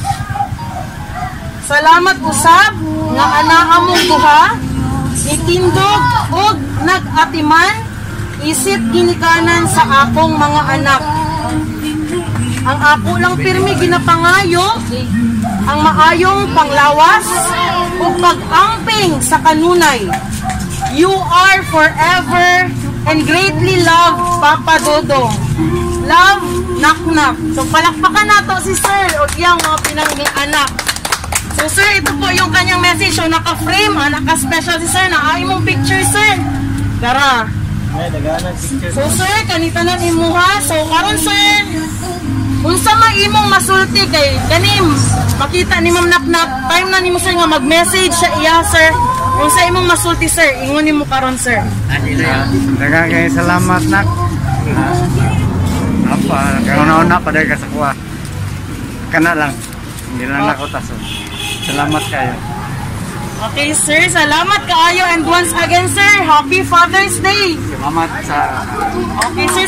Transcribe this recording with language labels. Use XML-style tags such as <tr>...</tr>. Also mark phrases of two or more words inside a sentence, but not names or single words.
<ceb>Salamat usab nga anaa mong duha nitindog ug nag-atiman isip ginikanan sa akong mga anak. Ang ako lang pirmi ginapangayo ang maayong panglawas ug pag-amping sa kanunay.</ceb> <en>You are forever and greatly loved, Papa Dodong. Love, Naknak.</en> <ceb>So, palakpakan nato si Sir o iyang mga pinangging anak. So,</ceb> <tl>Sir, ito po yung kanyang message. So, naka-frame, naka-special si Sir.</tl> <ceb>Naaay mong picture, Sir. Tara. So, Sir, kanita na imuha. So, karon Sir, unsa man imong masulti kay kanim makita ni Ma'am Naknak, time na nimo Sir nga mag-message sa iya, Sir. Unsa imong masulti, Sir? Ingon nimo karon, Sir. Daghang kay salamat, Nak. Apa, kauna-una pa dahil ka sa kuha.</ceb> <tl>Kana lang. Hindi lang ako taso.</tl> <ceb>Salamat kayo. Okay, sir. Salamat kaayo.</ceb> <en>And once again, sir, Happy Father's Day.</en> <ceb>Salamat sa Okay, sir.</ceb>